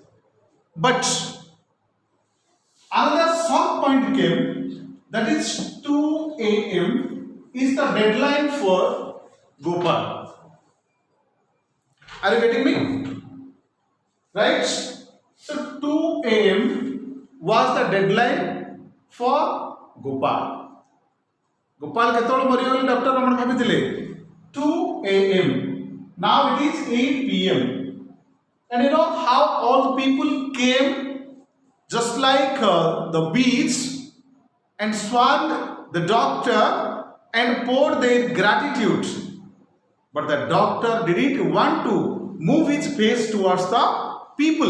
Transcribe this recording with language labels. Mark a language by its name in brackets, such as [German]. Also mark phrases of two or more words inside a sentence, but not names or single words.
[English] But another short point came, that is 2 a.m. is the deadline for Gopal. Are you getting me? Right? So 2 a.m. was the deadline for Gopal. [Odia] Gopal କେତେବେଳେ ମରିଗଲେ ଡକ୍ଟର ରମଣ ଭାବିଥିଲେ 2 a.m. [English] Now it is 8 p.m. And you know how all the people came just like the bees and swarmed the doctor and poured their gratitude. But the doctor didn't want to move his face towards the people.